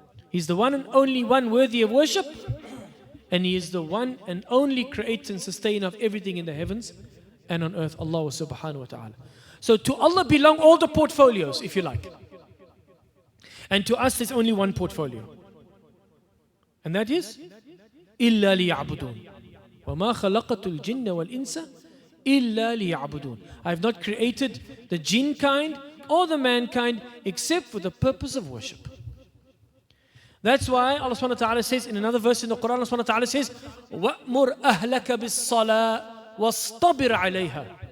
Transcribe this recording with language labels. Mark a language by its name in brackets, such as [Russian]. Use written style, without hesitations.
[English] He's the one and only one worthy of worship, and He is the one and only creator and sustainer of everything in the heavens and on earth, Allah subhanahu wa ta'ala. So to Allah belong all the portfolios, if you like. And to us there's only one portfolio. And that is [Arabic] إِلَّا لِيَعْبُدُونَ وَمَا خَلَقَتُ الْجِنَّ وَالْإِنسَ إِلَّا لِيَعْبُدُونَ. [English] I have not created the jinn kind or the mankind except for the purpose of worship. That's why Allah subhanahu wa ta'ala says in another verse in the Quran, Allah subhanahu wa ta'ala says, [Arabic] وَأْمُرْ أَهْلَكَ بِالصَّلَاةِ وَاصْطَبِرْ عَلَيْهَا.